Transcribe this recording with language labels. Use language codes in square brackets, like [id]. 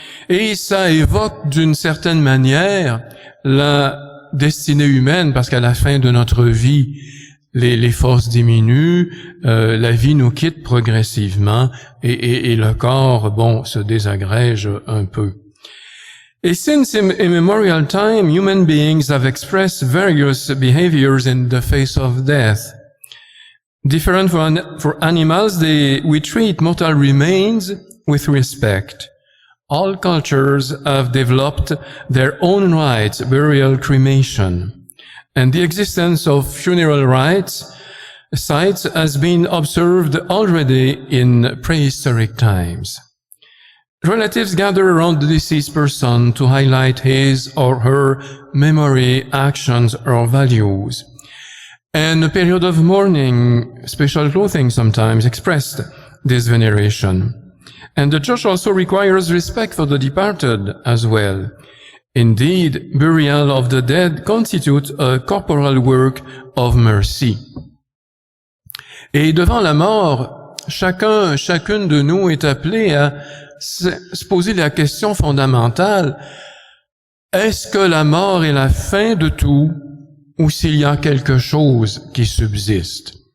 [fr] Et ça évoque d'une certaine manière la destinée humaine, parce qu'à la fin de notre vie, les forces diminuent, la vie nous quitte progressivement et le corps, se désagrège un peu. [en] Et since immemorial time, human beings have expressed various behaviors in the face of death. Different for animals, we treat mortal remains with respect. All cultures have developed their own rites, burial, cremation, and the existence of funeral sites has been observed already in prehistoric times. Relatives gather around the deceased person to highlight his or her memory, actions, or values. And a period of mourning, special clothing sometimes expressed this veneration. And the church also requires respect for the departed as well. Indeed, burial of the dead constitutes a corporal work of mercy. [fr] Et devant la mort, chacune de nous est appelé à se poser la question fondamentale: est-ce que la mort est la fin de tout, ou s'il y a quelque chose qui subsiste?